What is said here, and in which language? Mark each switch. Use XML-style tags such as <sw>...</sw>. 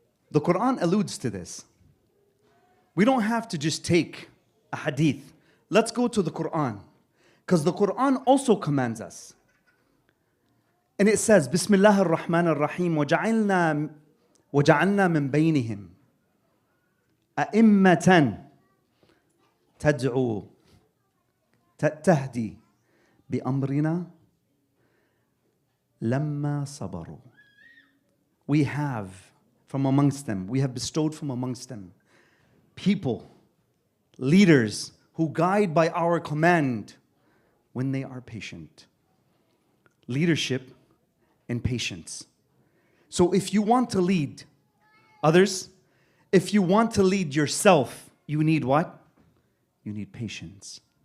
<en>The Quran alludes to this. We don't have to just take a hadith. Let's go to the Quran. Because the Quran also commands us. And it says, Bismillah ar-Rahman ar-Rahim,</en> <ar>وَجَعَلْنَا مِن بَيْنِهِمْ أَئِمَّةً تَدْعُو تَهْدِي بِأَمْرِنَا لَمَّا صَبَرُوا.</ar> <en>We have from amongst them, we have bestowed from amongst them people, leaders who guide by our command when they are patient. Leadership and patience. So if you want to lead others, if you want to lead yourself, you need what? You need patience.</en>